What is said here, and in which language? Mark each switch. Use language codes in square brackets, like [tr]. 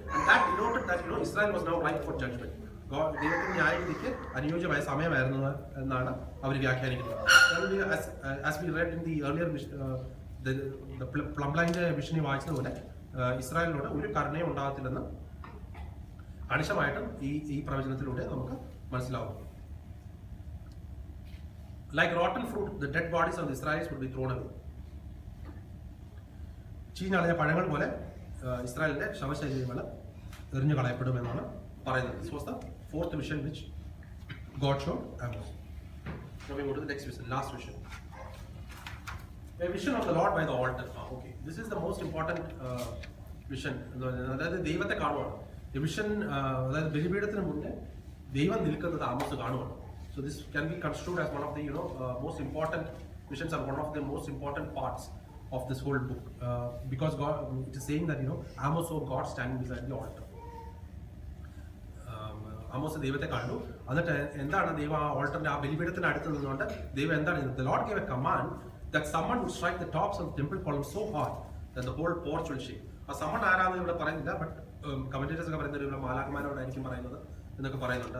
[en] And that denoted that Israel was now ripe for judgement. [ml] ദൈവത്തിന്റെ ന്യായവിധിക്ക് അനുയോജ്യമായ സമയമായിരുന്നു എന്നാണ് അവർ വ്യാഖ്യാനിക്കുന്നത്. [en] As we read in the earlier the plumb line [ml] വിഷനെ വായിച്ചതുപോലെ ഇസ്രായേലിനോട് ഒരു കരുണയും ഉണ്ടാകത്തില്ലെന്ന് അണിശമായിട്ടും ഈ പ്രവചനത്തിലൂടെ നമുക്ക് മനസ്സിലാവും. [en] Like rotten fruit, the dead bodies of the Israelites would be thrown away. [ml] ചീഞ്ഞളഞ്ഞ പഴങ്ങൾ പോലെ ഇസ്രായേലിന്റെ ശവശരീരങ്ങൾ എറിഞ്ഞു കളയപ്പെടുമെന്നാണ് പറയുന്നത്. [en] This was the fourth vision which God showed Amos. Now we go to the next vision, last vision. A vision of the Lord by the altar. Okay, this is the most important vision. [ml] അതായത് ദൈവത്തെ കാണുവാണ്. ഈ vision അതായത് ബലിപീഠത്തിന് മുന്നേ ദൈവം നിൽക്കുന്നത് Amos കാണുവാണ്. [en] So this can be construed as one of the most important visions and one of the most important parts of this whole book, because God, it is saying that Amos saw God standing beside the altar. [ml] Amos ദൈവത്തെ കണ്ടു. എന്നിട്ട് എന്താണ് ദൈവം ആ ഓൾട്ടറിന്റെ ആ ബലിപീഠത്തിന് അടുത്ത് നിന്നുകൊണ്ട് ദൈവം എന്താണ് ചെയ്യുന്നത്? [en] The Lord gave a command that someone would strike the tops of the temple columns so hard that the whole porch will shake. [ml] ആ someone ആരാന്ന് ഇവിടെ പറയുന്നില്ല, ബട്ട് കമന്റേറ്റേഴ്സ് ഒക്കെ പറയുന്നത് ഇവിടെ മാലാഖമാരോടായിരിക്കും പറയുന്നത് എന്നൊക്കെ പറയുന്നുണ്ട്.